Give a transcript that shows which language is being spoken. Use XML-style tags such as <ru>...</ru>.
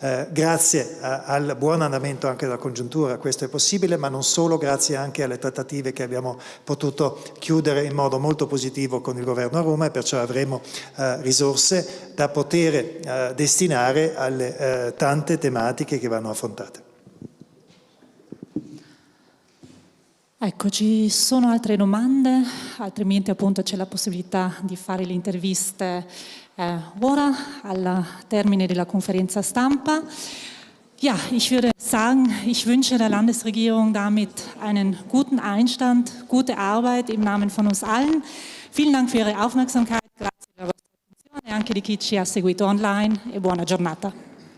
<it>Grazie al buon andamento anche della congiuntura questo è possibile, ma non solo, grazie anche alle trattative che abbiamo potuto chiudere in modo molto positivo con il Governo a Roma, e perciò avremo risorse da poter destinare alle tante tematiche che vanno affrontate. Ecco, ci sono altre domande, altrimenti appunto c'è la possibilità di fare le interviste ora, al Termine della Konferenz stampa.</it> <de>Ja, ich würde sagen, ich wünsche der Landesregierung damit einen guten Einstand, gute Arbeit im Namen von uns allen. Vielen Dank für Ihre Aufmerksamkeit,</de> <it>grazie per la vostra attenzione, anche di chi ci ha seguito online e buona giornata.</it>